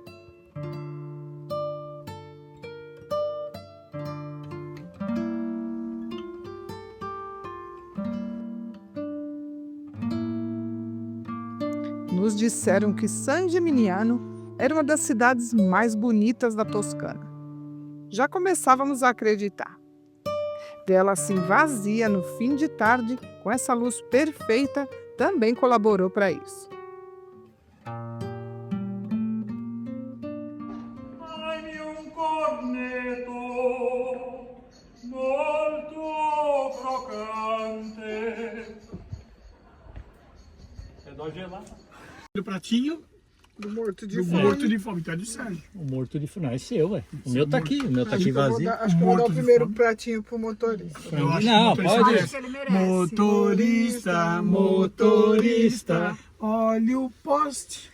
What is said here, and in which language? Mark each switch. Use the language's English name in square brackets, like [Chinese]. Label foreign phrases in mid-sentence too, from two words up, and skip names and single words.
[Portuguese] Nos disseram que San Gimignano era uma das cidades mais bonitas da Toscana. Já começávamos a acreditar. Vê-la assim vazia no fim de tarde, com essa luz perfeita, também colaborou para isso. [Italian] Hai un cornetto molto croccante ed [Portuguese] Pode ir lá. Do pratinho Do morto de do fome. morto de fome, tá de sangue. O morto de fome. Não, é seu, ué. O meu tá aqui. O meu tá Acho aqui que eu vou vazio. dar- Acho que eu vou dar o Morto de primeiro fome. pratinho pro motorista. Eu acho Não, que o motorista pode. merece. Ele merece. Motorista, motorista, olha o poste.